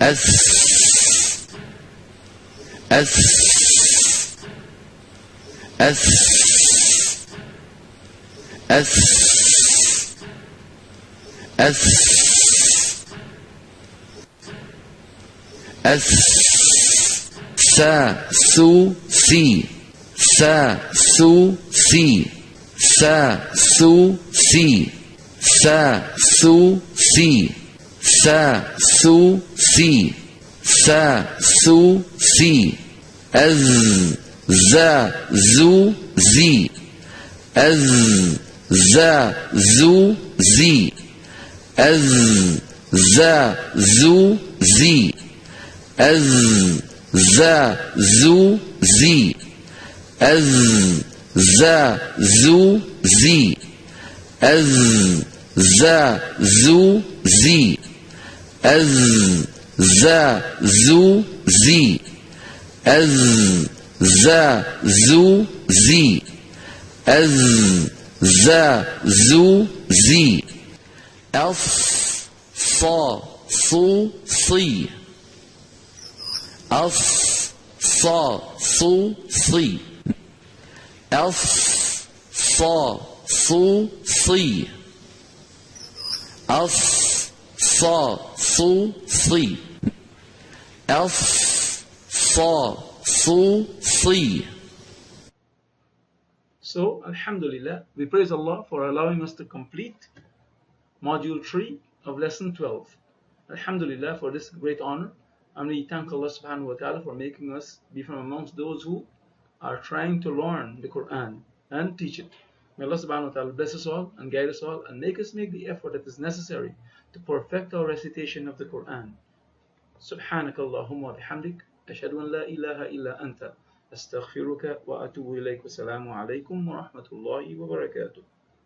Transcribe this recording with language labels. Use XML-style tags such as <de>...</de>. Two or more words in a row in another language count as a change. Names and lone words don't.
<ar>س س س س س س سَ سُ سِ سَ سُ سِ سَ سُ سِ سَ سُ سِ سَ سُ سِ سَ سُ سِ أَزْ زَ زُ زِ أَزْ زَ زُ زِ أَزْ زَ زُ زِ أَزْ زَ زُ زِ أَزْ زَ زُ زِ أَزْ زَ زُ زِ أَزْ زَ زُ زِ أَزْ زَ زُ زِ أَزْ زَ زُ زِ أَسْ سَ سُ سِ أَسْ سَ سُ سِ أَسْ سَ سُ سِ أَسْ سَ سُ سِ أَسْ سَ سُ سِ.</ar> <en>So, Alhamdulillah, we praise Allah for allowing us to complete Module 3 of Lesson 12. Alhamdulillah for this great honor. And we thank Allah</en> <ar>سبحانه وتعالى</ar> <en>for making us be from amongst those who are trying to learn the Quran and teach it. May Allah</en> <ar>سبحانه وتعالى</ar> <en>bless us all and guide us all and make us make the effort that is necessary to perfect our recitation of the Quran.</en> <ar>سبحانك اللهم بحمدك. أشهد أن لا إله إلا أنت. أستغفرك وأتوب إليك. والسلام عليكم ورحمة الله وبركاته.</ar>